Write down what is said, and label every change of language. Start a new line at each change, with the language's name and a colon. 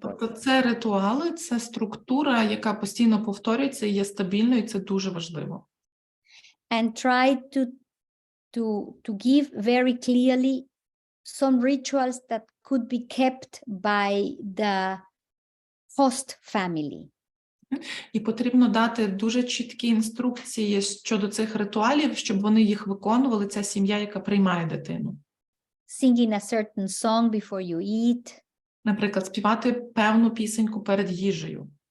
Ukrainian: Тобто це ритуали, це структура, яка постійно повторюється і є стабільною, і це дуже важливо.
English: And try to give very clearly some rituals that could be kept by the host family.
Ukrainian: І потрібно дати дуже чіткі інструкції щодо цих ритуалів, щоб вони їх виконували, ця сім'я, яка приймає дитину.
English: Singing a certain song before you eat.
Ukrainian: Наприклад, співати певну пісеньку перед їжею.